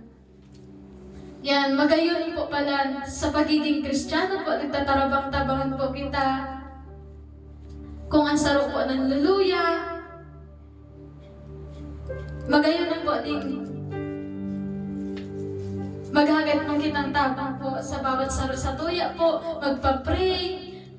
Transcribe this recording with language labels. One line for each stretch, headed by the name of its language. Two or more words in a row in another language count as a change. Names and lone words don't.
Bikol: Yan, magayon po pala sa pagiging Kristiyano po, nagtatarabang-tabangan po kita kung ang saro po ng luluya. Magayon po din maghagad mong kitang tabang po sa bawat saro sa tuya po, magpa-pray.